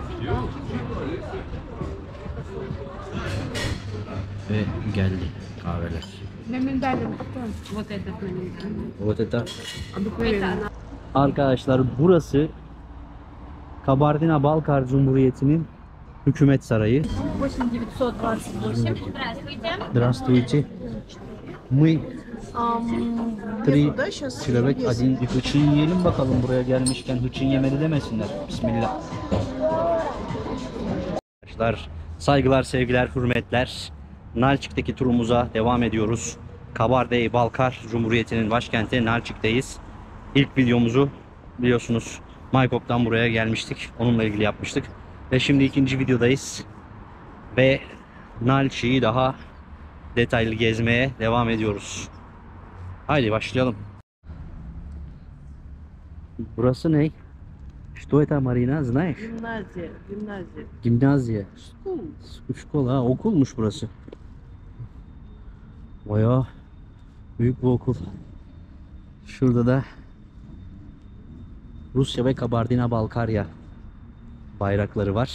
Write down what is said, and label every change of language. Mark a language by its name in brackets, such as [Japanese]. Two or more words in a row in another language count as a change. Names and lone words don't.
[Turkish] Ve geldi kahveler. Arkadaşlar burası Kabardina-Balkar Cumhuriyeti'nin hükümet sarayı. 8928. [Russian] Здравствуйте. [Turkish] Мы Çilebek adin bir hıçın yiyelim bakalım, buraya gelmişken hıçın yemedi demesinler. Bismillah. Arkadaşlar saygılar, sevgiler, hürmetler. Nalçik'teki turumuza devam ediyoruz. Kabardey-Balkar Cumhuriyeti'nin başkenti Nalçik'teyiz. İlk videomuzu biliyorsunuz Maykop'tan buraya gelmiştik. Onunla ilgili yapmıştık. Ve şimdi ikinci videodayız. Ve Nalçik'i daha detaylı gezmeye devam ediyoruz. Haydi başlayalım. Burası ne? [Russian] Что это, Marina? Знаешь? Gimnaziya. Gimnaziya. [Turkish] Şkola, ha, okulmuş burası. Bayağı büyük bir okul. Şurada da Rusya ve Kabardina-Balkarya bayrakları var.